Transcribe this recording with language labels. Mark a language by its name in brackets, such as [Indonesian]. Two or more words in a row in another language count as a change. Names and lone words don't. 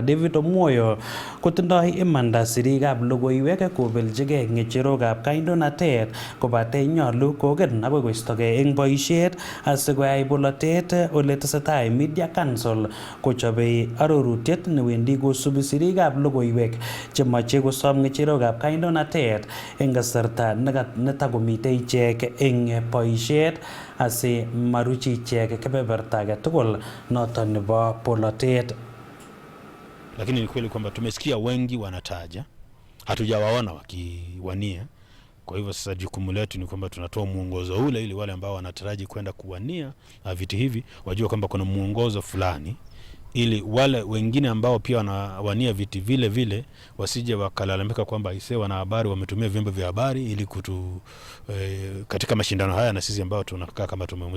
[Kalenjin] David Omoyo kotindoi imanda sirikab logoiwek kobeljigei ng'echerokab kandoinatet kobate nyalu kogen agoi koistogei eng boisiet asikoyai bolotet ole tesetai Media Council kochobei arorutiet newendi kosubi sirikab logoiwek chemache kosom ng'echerokab kandoinatet eng kasarta netakomitei ichek eng boisiet asi maruchi ichek kebeberta age tugul noton nebo bolotet. [Swahili] Lakini ni kweli kwamba tumesikia wengi wanataja, hatujawaona wakiwania. Kwa hivyo sasa jukumu letu ni kwamba tunatoa muongozo ule ili wale ambao wanataraji kwenda kuwania viti hivi wajue kwamba kuna muongozo fulani, ili wale wengine ambao pia wanawania viti vile vile wasije wakalalamika kwamba wanahabari wametumia vyombo vya habari ili katika mashindano haya na sisi ambao tunakaa kama tumeumizwa.